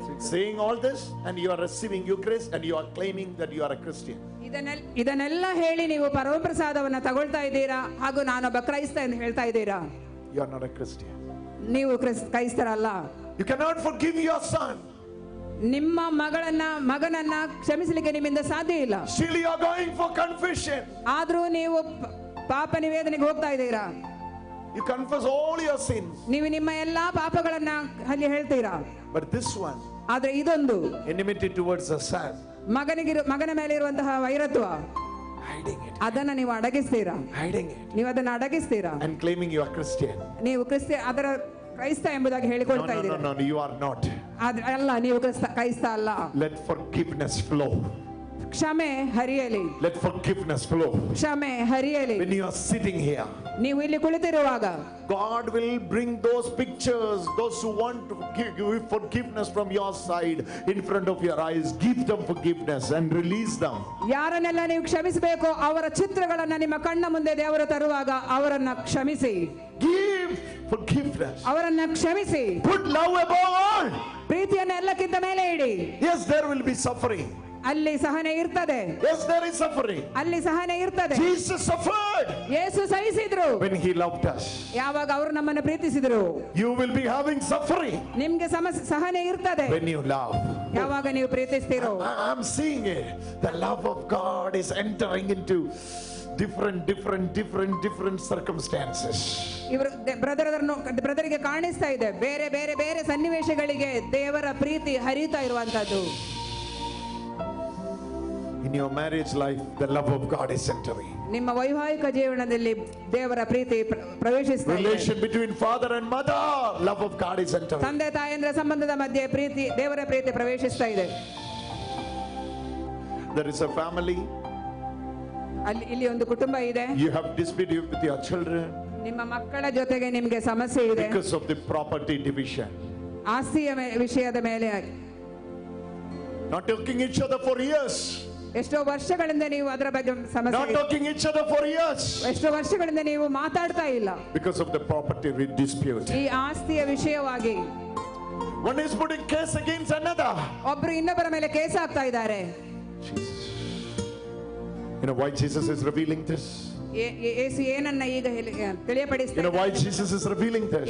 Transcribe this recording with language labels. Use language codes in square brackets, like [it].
[en] Saying all this, and you are receiving Eucharist, and you are claiming that you are a Christian. [kn] ಇದನ್ನೆಲ್ಲ ಹೇಳಿ ನೀವು ಪರಮಪ್ರಸಾದವನ್ನ ತಗೊಳ್ತಾ ಇದ್ದೀರಾ, ಹಾಗೂ ನಾನೊಬ್ಬ ಕ್ರೈಸ್ತ ಎಂದು ಹೇಳ್ತಾ ಇದ್ದೀರಾ. [en] You are not a Christian. [kn] ನೀವು ಕ್ರೈಸ್ತರಲ್ಲ. [en] You cannot forgive your son. [kn] ನಿಮ್ಮ ಮಗನನ್ನ ಕ್ಷಮಿಸಲಿಕ್ಕೆ ನಿಮ್ಮಿಂದ ಸಾಧ್ಯ ಇಲ್ಲ. [en] Still you are going for confession. [kn] ಆದ್ರೂ ನೀವು ಪಾಪ ನಿವೇದನೆಗೆ ಹೋಗ್ತಾ ಇದ್ದೀರಾ. [en] You confess all your sins. [kn] ನೀವು ನಿಮ್ಮ ಎಲ್ಲಾ ಪಾಪಗಳನ್ನ ಅಲ್ಲಿ ಹೇಳ್ತೀರಾ. [en] But this one, [kn] ಆದ್ರೆ ಇದೊಂದು [en] enmity towards the son, [kn] ಮಗನ ಮೇಲೆ ಇರುವಂತಹ ವೈರತ್ವ, [en] hiding it, [kn] ಅದನ್ನ ನೀವು ಅಡಗಿಸ್ತೀರಾ, [en] hiding it, [kn] ನೀವು ಅದನ್ನ ಅಡಗಿಸ್ತೀರಾ, [en] and claiming you are Christian. [kn] ನೀವು ಕ್ರೈಸ್ತ ಎಂಬುದಾಗಿ ಹೇಳಿಕೊಳ್ತಾ [en] No, [kn] ಇದ್ದೀರಾ. [en] no, no, you are not. [kn] ಆದ್ರೆ ಅಲ್ಲ, ನೀವು ಕ್ರೈಸ್ತ ಅಲ್ಲ. [en] Let forgiveness flow. [kn] ಕ್ಷಮೆ ಹರಿಯಲಿ, [en] Let forgiveness flow. [kn] ಕ್ಷಮೆ ಹರಿಯಲಿ. [en] When you are sitting here, [kn] ನೀವು ಇಲ್ಲಿ ಕುಳಿತಿರುವಾಗ [en] God will bring those pictures, those who want to give forgiveness from your side in front of your eyes. Give them forgiveness and release them. [kn] ಯಾರನ್ನೆಲ್ಲ ನೀವು ಕ್ಷಮಿಸಬೇಕು ಅವರ ಚಿತ್ರಗಳನ್ನ ನಿಮ್ಮ ಕಣ್ಣ ಮುಂದೆ ದೇವರು ತರುವಾಗ ಅವರನ್ನ ಕ್ಷಮಿಸಿ, [en] Give forgiveness. [kn] ಅವರನ್ನ ಕ್ಷಮಿಸಿ. [en] Put love above all. [kn] ಪ್ರೀತಿಯನ್ನು ಎಲ್ಲಕ್ಕಿಂತ ಮೇಲೆ ಇಡಿ. [en] Yes, there will be suffering. [kn] ಅಲ್ಲಿ ಸಹನೆ ಇರ್ತದೆ, [en] Yes, there is suffering. [kn] ಅಲ್ಲಿ ಸಹನೆ ಇರ್ತದೆ. [en] Jesus suffered [kn] Yesu ಸಹಿಸಿದ್ರು [en] when he loved us. [kn] ಯಾವಾಗ ಅವರು ನಮ್ಮನ್ನು ಪ್ರೀತಿಸಿದ್ರು. [en] You will be having suffering [kn] ನಿಮ್ಗೆ ಸಹನೆ ಇರ್ತದೆ [en] when you love. [kn] ಯಾವಾಗ ನೀವು ಪ್ರೀತಿಸ್ತೀರೋ. [en] I'm seeing it. The love of God is entering into different circumstances. [kn] ಇವರು ಬ್ರದರಿಗೆ ಕಾಣಿಸ್ತಾ ಇದೆ, ಬೇರೆ ಬೇರೆ ಬೇರೆ ಸನ್ನಿವೇಶಗಳಿಗೆ ದೇವರ ಪ್ರೀತಿ ಹರಿತಾ ಇರುವಂತದ್ದು. [en] In your marriage life, the love of God is entering. [kn] ನಿಮ್ಮ ವೈವಾಹಿಕ ಜೀವನದಲ್ಲಿ ದೇವರ ಪ್ರೀತಿ ಪ್ರವೇಶಿಸ್ತಾ ಇದೆ. [en] Relation between father and mother, love of God is entering. [kn] ತಂದೆ ತಾಯಂದ್ರ ಸಂಬಂಧದ ಮಧ್ಯೆ ದೇವರ ಪ್ರೀತಿ ಪ್ರವೇಶಿಸ್ತಾ ಇದೆ. [en] There is a family. [kn] ಇಲ್ಲಿ ಒಂದು ಕುಟುಂಬ ಇದೆ. [en] You have dispute with your children [kn] ನಿಮ್ಮ ಮಕ್ಕಳ ಜೊತೆಗೆ ನಿಮಗೆ ಸಮಸ್ಯೆ ಇದೆ [en] because of the property division. [kn] ಆಸ್ತಿಯ ವಿಷಯದ ಮೇಲೆ. [en] Not talking each other for years. [kn] ಎಷ್ಟೋ ವರ್ಷಗಳಿಂದ ನೀವು ಅದರ ಬಗ್ಗೆ ಸಮಸ್ಯೆ, [en] Not talking each other for years. [kn] ಎಷ್ಟೋ ವರ್ಷಗಳಿಂದ ನೀವು ಮಾತಾಡ್ತಾ ಇಲ್ಲ [en] Because of the property dispute. [kn] ಈ ಆಸ್ತಿಯ ವಿಷಯವಾಗಿ. [en] One is putting case against another. [kn] ಒಬ್ರು ಇನ್ನೊಬ್ಬರ ಮೇಲೆ ಕೇಸ್ ಹಾಕ್ತಾ ಇದ್ದಾರೆ. [en] Jesus. You know why Jesus is revealing this? [kn] ಯೇಸು ಏನನ್ನ ಈಗ ತಿಳಿಯಪಡಿಸ್ತಾ [en] You know why Jesus is revealing this?